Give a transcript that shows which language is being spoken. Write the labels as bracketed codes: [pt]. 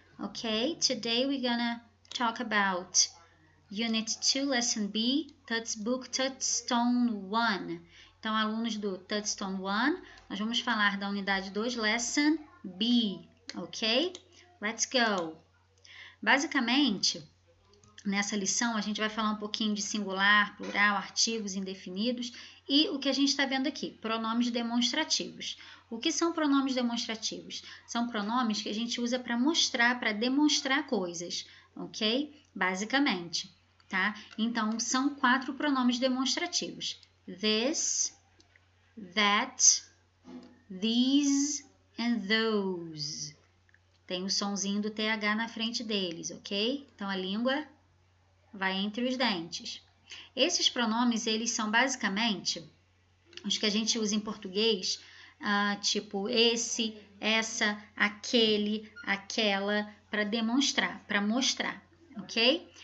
[en] Okay, today we're gonna talk about Unit 2, Lesson B, Touchbook Touchstone 1. [pt] Então, alunos do Touchstone 1, nós vamos falar da unidade 2, Lesson B, ok? [en] Let's go! [pt] Basicamente, nessa lição a gente vai falar um pouquinho de singular, plural, artigos indefinidos e o que a gente está vendo aqui, pronomes demonstrativos. O que são pronomes demonstrativos? São pronomes que a gente usa para mostrar, para demonstrar coisas, ok? Basicamente, tá? Então, são 4 pronomes demonstrativos. [en] This, that, these and those. [pt] Tem o sonzinho do TH na frente deles, ok? Então, a língua vai entre os dentes. Esses pronomes, eles são basicamente os que a gente usa em português, tipo esse, essa, aquele, aquela, para demonstrar, para mostrar, ok?